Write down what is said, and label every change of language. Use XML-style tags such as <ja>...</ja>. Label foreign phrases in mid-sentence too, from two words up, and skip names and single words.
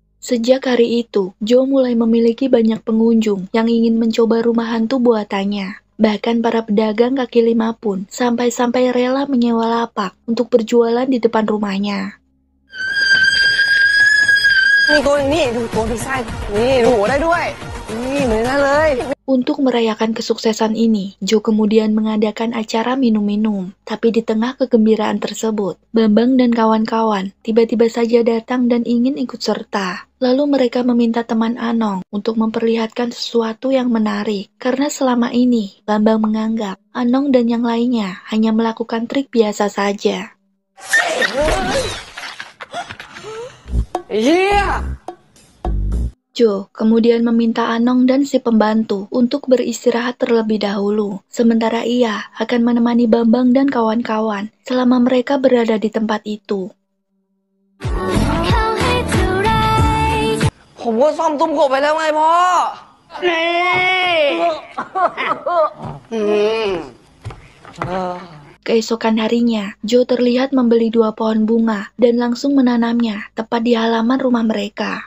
<id>Sejak hari itu, Joe mulai memiliki banyak pengunjung yang ingin mencoba rumah hantu buatannya. Bahkan para pedagang kaki lima pun sampai-sampai rela menyewa lapak untuk berjualan di depan rumahnya.</id> <th>นี่ตัวนี้ดูตัวพิซซ่านี่ดูหัวได้ด้วยนี่เหมือนกันเลย</th> <id>Untuk merayakan kesuksesan ini, Joe kemudian mengadakan acara minum-minum. Tapi di tengah kegembiraan tersebut, Bambang dan kawan-kawan tiba-tiba saja datang dan ingin ikut serta. Lalu mereka meminta teman Anong untuk memperlihatkan sesuatu yang menarik. Karena selama ini, Bambang menganggap Anong dan yang lainnya hanya melakukan trik biasa saja.</id> <th>เฮีย</th> <id>Joe kemudian meminta Anong dan si pembantu untuk beristirahat terlebih dahulu. Sementara ia akan menemani Bambang dan kawan-kawan selama mereka berada di tempat itu.</id> <th>ผมก็ซ่อมตุ้มกบไปแล้วไงพ่อนี่</th> <id>Keesokan harinya, Joe terlihat membeli 2 pohon bunga dan langsung menanamnya tepat di halaman rumah mereka.</id>